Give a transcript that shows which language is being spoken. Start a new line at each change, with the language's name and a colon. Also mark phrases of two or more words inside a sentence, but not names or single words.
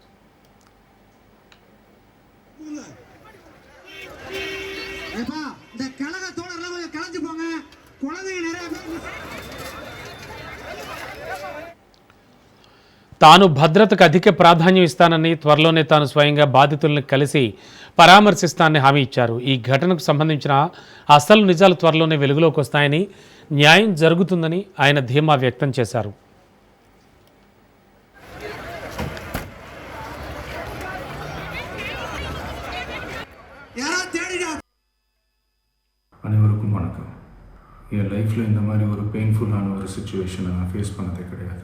Telugu: తాను భద్రతకు అధిక ప్రాధాన్యం ఇస్తానని, త్వరలోనే తాను స్వయంగా బాధితులను కలిసి పరామర్శిస్తానని హామీ ఇచ్చారు. ఈ ఘటనకు సంబంధించిన అసలు నిజాలు త్వరలోనే వెలుగులోకి వస్తాయని, న్యాయం జరుగుతుందని ఆయన ధీమా వ్యక్తం చేశారు.
Tamil: அனைவருக்கும் வணக்கம். என் லைஃப்பில் இந்த மாதிரி ஒரு பெயின்ஃபுல்லான ஒரு சுச்சுவேஷனை நான் ஃபேஸ் பண்ணதே கிடையாது.